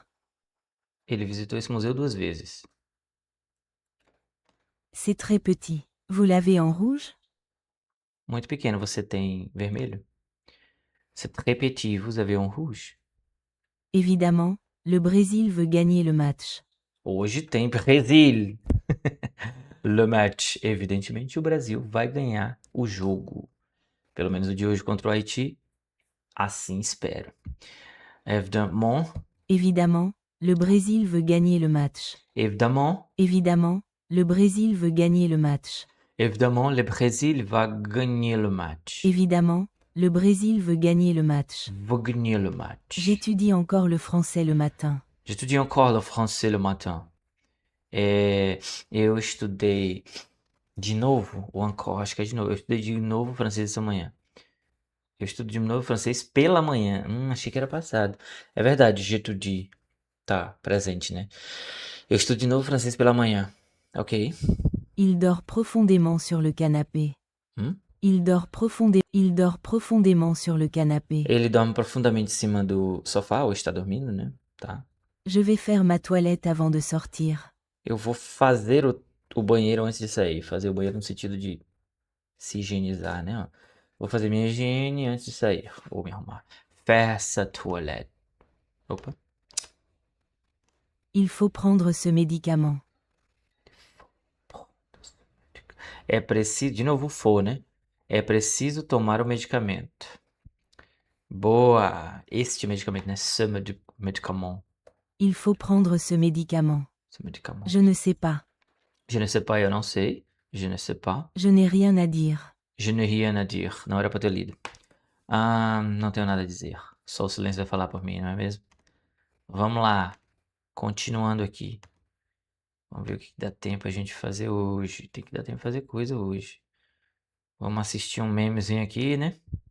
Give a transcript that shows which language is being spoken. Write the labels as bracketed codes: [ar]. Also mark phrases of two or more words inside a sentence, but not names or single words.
[pt] Ele visitou esse museu 2 vezes. [fr] C'est très petit. Vous l'avez en rouge? [pt] Muito pequeno, você tem vermelho? [fr] C'est très petit, vous avez en rouge? Évidemment, le Brésil veut gagner le match. [pt] Hoje tem Brasil. [fr] Le match. [pt] Evidentemente, o Brasil vai ganhar o jogo. Pelo menos o de hoje contra o Haiti. Assim espero. [fr] Évidemment. Évidemment, le Brésil veut gagner le match. Évidemment. Évidemment, le Brésil veut gagner le match. Évidemment, le Brésil va gagner le match. Évidemment, le Brésil veut gagner le match. Va gagner le match. J'étudie encore le français le matin. J'étudie encore le français le matin. [pt] Eu estudei de novo, ou encore, acho que é de novo. Eu estudei de novo francês essa manhã. Eu estudo de novo francês pela manhã. Achei que era passado. É verdade, j'étudie. Tá, presente, né? Eu estudo de novo francês pela manhã. Ok? [fr] Il dort profondément sur le canapé. Il dort profondément sur le canapé. [pt] Ele dorme profundamente em cima do sofá, ou está dormindo, né? Tá. [fr] Je vais faire ma toilette avant de sortir. [pt] Eu vou fazer o banheiro antes de sair. Fazer o banheiro no sentido de se higienizar, né? Ó. Vou fazer minha higiene antes de sair. Vou me arrumar. [fr] Faire sa toilette. Opa. Il faut prendre ce médicament. [pt] É preciso... De novo, for, né? É preciso tomar o medicamento. Boa! Este medicamento, né? [fr] Ce médicament. Il faut prendre ce médicament. Ce médicament. Je ne sais pas. Je ne sais pas, [pt] eu não sei. [fr] Je ne sais pas. Je n'ai rien à dire. Je n'ai rien à dire. [pt] Não era pra ter lido. Não tenho nada a dizer. Só o silêncio vai falar por mim, não é mesmo? Vamos lá. Continuando aqui. Vamos ver o que dá tempo a gente fazer hoje. Tem que dar tempo de fazer coisa hoje. Vamos assistir um memezinho aqui, né?